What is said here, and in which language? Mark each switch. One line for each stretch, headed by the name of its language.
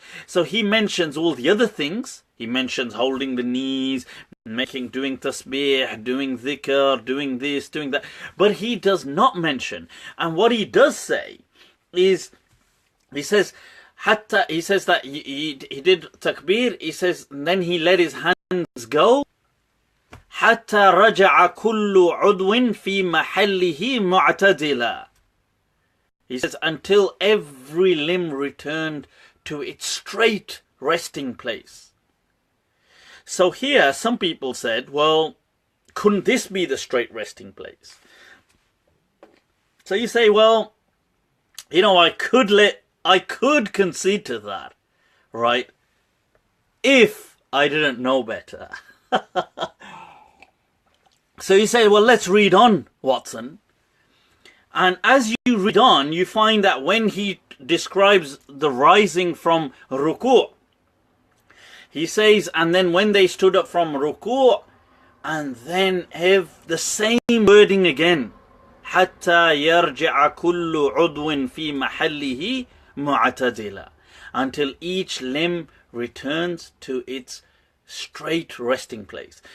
English: So he mentions all the other things. He mentions holding the knees, doing tasbih, doing dhikr, doing this, doing that. But he does not mention. And what he does say is, he says that he did takbir, he says, and then he let his hands go
Arabic: حتى رجع كل عضو في محله معتدلا.
English: He says, until every limb returned to its straight resting place. So here, some people said, well, couldn't this be the straight resting place? So you say, well, you know, I could concede to that, right? If I didn't know better. So you say, well, let's read on, Watson. And as you read on, you find that when he describes the rising from ruku', he says, and then when they stood up from ruku', and then have the same wording again.
Arabic: حتى يرجع كل عضو في محله معتدلا.
English: Until each limb returns to its straight resting place.